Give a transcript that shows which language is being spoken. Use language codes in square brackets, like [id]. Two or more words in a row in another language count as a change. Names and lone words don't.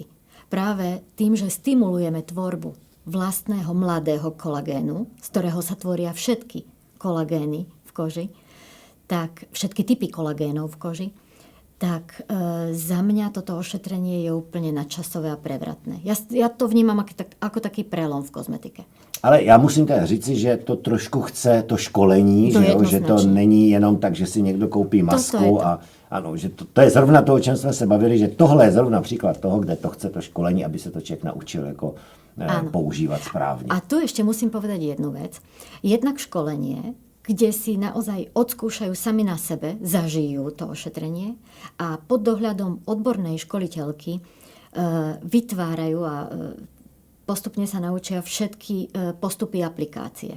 [sk] Práve tým, že stimulujeme tvorbu vlastného mladého kolagénu, z ktorého sa tvoria všetky kolagény v koži, tak všetky typy kolagénov v koži, tak za mňa toto ošetrenie je úplne nadčasové a prevratné. Ja to vnímam ako taký prelom v kozmetike. [cs] Ale já musím teda říci, že to trošku chce to školení, že to není jenom tak, že si někdo koupí masku a ano, že to je zrovna to, o čem jsme se bavili, že tohle je zrovna příklad toho, kde to chce to školení, aby se to člověk naučil jako používat správně. [sk] A tu ešte musím povedať jednu vec. Jednak školenie, kde si naozaj odskúšajú sami na sebe, zažijú to ošetrenie a pod dohľadom odbornej školiteľky vytvárajú a postupne sa naučia všetky postupy aplikácie.